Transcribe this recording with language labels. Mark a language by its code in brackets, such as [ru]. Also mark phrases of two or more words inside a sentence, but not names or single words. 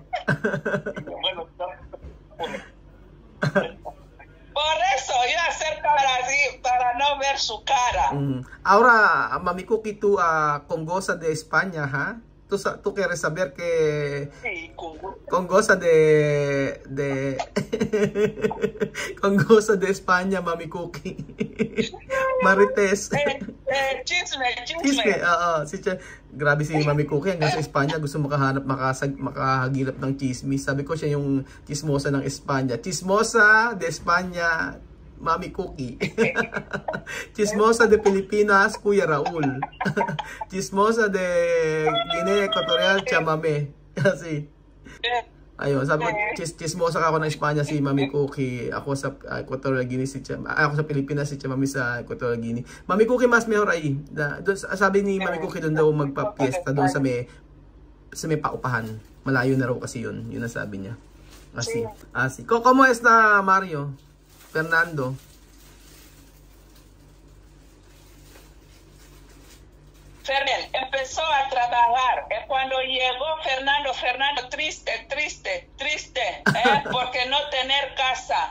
[es] Bueno, por eso yo acerco así para no ver su cara. Ahora, Mami Cookie, tú congosa de España, ¿ha? Tú quieres saber que sí, congosa de congosa de España, Mami Cookie. Marites. Chisme. [tl] Grabe si Mami Cookie, hanggang sa Espanya gusto makahagilap ng chismis. Sabi ko siya yung chismosa ng Espanya. [es] Chismosa de España, Mami Cookie. Chismosa de Pilipinas, Kuya Raul. Chismosa de Guinea Equatorial, Tia Mami. [tl] Kasi ayun, sabi ko, chismosa ako ng Espanya si Mami Cookie. Ako sa Equatorial Guinea, ako sa Pilipinas, si Tia Mami sa Equatorial Guinea. [es] Mami Cookie, mas mejor ahí. [tl] Sabi ni Mami Cookie, doon daw magpa-fiesta doon sa may paupahan. Malayo na raw kasi yun. Yun ang sabi niya. [es] Así. ¿Cómo está Mario? Fernando. Fernando empezó a trabajar. Cuando llegó Fernando triste, porque no tener casa.